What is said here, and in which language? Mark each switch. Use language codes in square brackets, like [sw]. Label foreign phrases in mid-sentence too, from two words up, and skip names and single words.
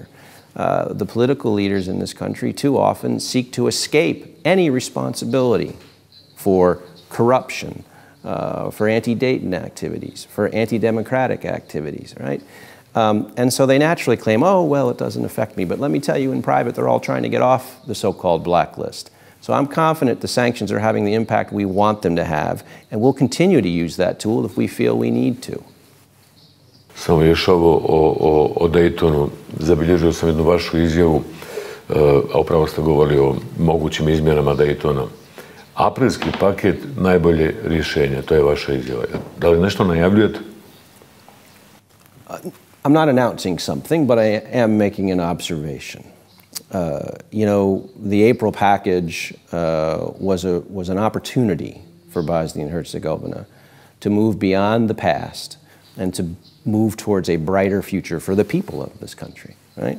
[en] The political leaders in this country too often seek to escape any responsibility for corruption, for anti-Dayton activities, for anti-democratic activities, right? And so they naturally claim, oh, well, it doesn't affect me. But let me tell you, in private, they're all trying to get off the so-called blacklist. So I'm confident the sanctions are having the impact we want them to have, and we'll continue to use that tool if we feel we need to. [bs] Samo još ovo o Daytonu. Zabilježio sam jednu vašu izjavu, a upravo ste govorili o mogućim izmjenama Daytona. Aprilski paket najbolje rješenje, to je vaša izjava. Da li nešto najavljujete? [en] I'm not announcing something, but I am making an observation. You know, the April package was an opportunity for Bosnia and Herzegovina to move beyond the past and to move towards a brighter future for the people of this country, right?